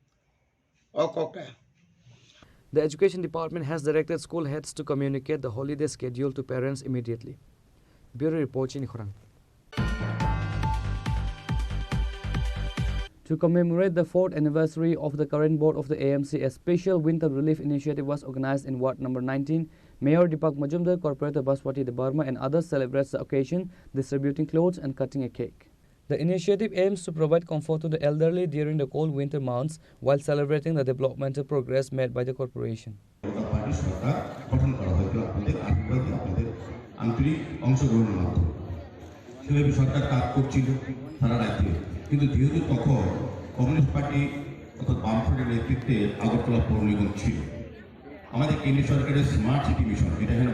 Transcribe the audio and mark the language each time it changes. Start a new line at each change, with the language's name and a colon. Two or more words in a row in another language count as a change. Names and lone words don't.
English: The Education Department has directed school heads to communicate the holiday schedule to parents immediately. Bureau Report in Khurang. To commemorate the 4th anniversary of the current board of the AMC, a special winter relief initiative was organized in Ward number 19. Mayor Deepak Majumdar, Corporator Baswati De Burma and others celebrates the occasion, distributing clothes and cutting a cake. The initiative aims to provide comfort to the elderly during the cold winter months while celebrating the developmental progress made by the corporation.
Bangla: কিন্তু যেহেতু তখন কমিউনিস্ট পার্টি অর্থাৎ বামফ্রন্টের নেতৃত্বে আগরতলা পৌর নিগম ছিল আমাদের কেন্দ্রীয় সরকারের স্মার্ট সিটি মিশন যেটা এখানে